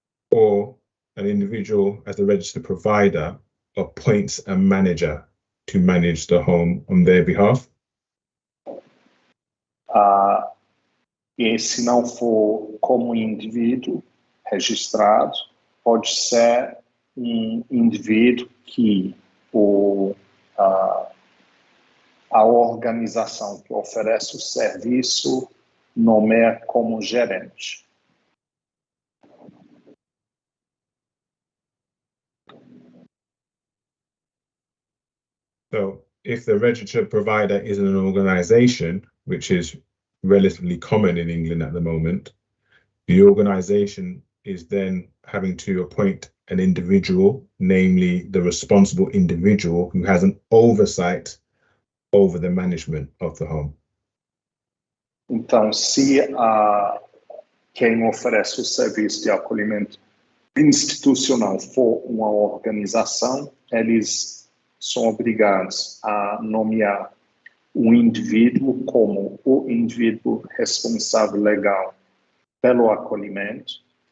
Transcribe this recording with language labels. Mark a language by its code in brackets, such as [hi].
[en] Or an individual, as a registered provider, appoints a manager to manage the home on their behalf. [pt] E se não for como indivíduo registrado, pode ser um indivíduo que a organização que oferece o serviço nomeia como gerente. [en] So if the registered provider is an organization, which is relatively common in England at the moment, the organization is then having to appoint an individual, namely the responsible individual who has an oversight over the management of the home. [pt] Então, se quem oferece o serviço de acolhimento institucional for uma organização, eles são obrigados a nomear um indivíduo como o indivíduo responsável legal pelo acolhimento,